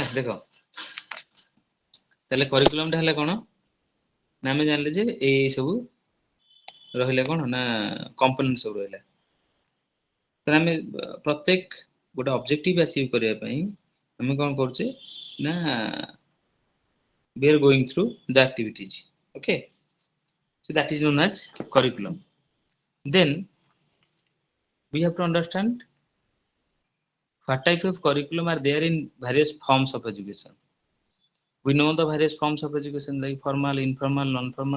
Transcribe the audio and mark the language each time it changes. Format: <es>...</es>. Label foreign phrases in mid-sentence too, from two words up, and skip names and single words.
<or>ଦେଖ ତାହେଲେ କରିକୁଲମ ଟା ହେଲା କଣ ନା, ଆମେ ଜାଣିଲେ ଯେ ଏଇ ସବୁ ରହିଲା କଣ ନା କମ୍ପୋନେଣ୍ଟ ସବୁ ରହିଲା। ତାହେଲେ ଆମେ ପ୍ରତ୍ୟେକ ଗୋଟେ</or> <en>objective achieve</en> <or>କରିବା ପାଇଁ ଆମେ କଣ କରୁଛେ ନା,</or> <en>we are going through the activities, okay, so that is known as curriculum. Then we have to understand what type of curriculum are there in various forms of education. We know the various forms of education like formal, informal, non-formal.</en>